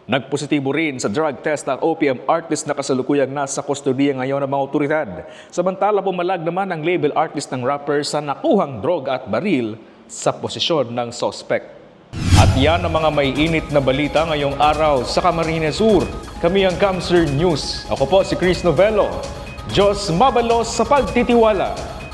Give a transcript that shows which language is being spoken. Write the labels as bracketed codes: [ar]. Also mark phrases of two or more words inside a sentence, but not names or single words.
[tl] Nagpositibo rin sa [en] drug test [tl] ang [en] OPM artist [tl] na kasalukuyang nasa kustodiya ngayon ng mga otoridad. Samantala pumalag naman ang [en] label artist [tl] ng rapper sa nakuhang droga at baril sa posisyon ng suspect. At yan ang mga may init na balita ngayong araw sa Camarines Sur. Kami ang Camsur News. Ako po si Chris Novello. [bik] Diyos mabalos sa pagtitiwala.